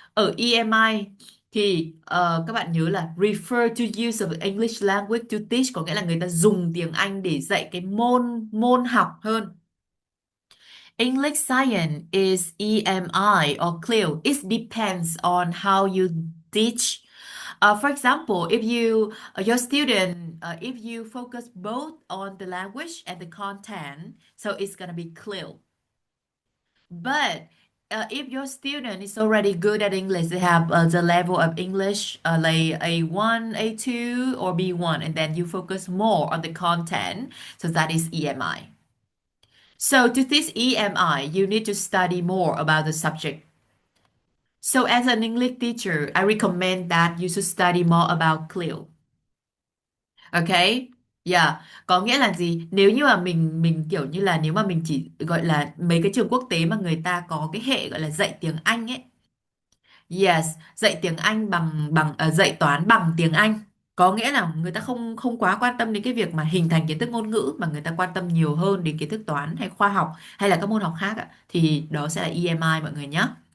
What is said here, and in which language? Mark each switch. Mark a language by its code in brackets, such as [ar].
[vi] Ở EMI thì các bạn nhớ là [en] refer to use of English language to teach [vi] có nghĩa là người ta dùng tiếng Anh để dạy cái môn môn học hơn. [en] English science is EMI or CLIL. It depends on how you teach. For example, if you your student if you focus both on the language and the content, so it's gonna be CLIL. But if your student is already good at English, they have the level of English like A1, A2, or B1, and then you focus more on the content, so that is EMI. So to teach EMI, you need to study more about the subject. So as an English teacher, I recommend that you should study more about CLIL. [vi] Okay? Yeah, có nghĩa là gì? Nếu như mà mình kiểu như là nếu mà mình chỉ gọi là mấy cái trường quốc tế mà người ta có cái hệ gọi là dạy tiếng Anh ấy. Yes, dạy tiếng Anh bằng bằng dạy toán bằng tiếng Anh. Có nghĩa là người ta không không quá quan tâm đến cái việc mà hình thành kiến thức ngôn ngữ mà người ta quan tâm nhiều hơn đến kiến thức toán hay khoa học hay là các môn học khác ạ. Thì đó sẽ là EMI mọi người nhé.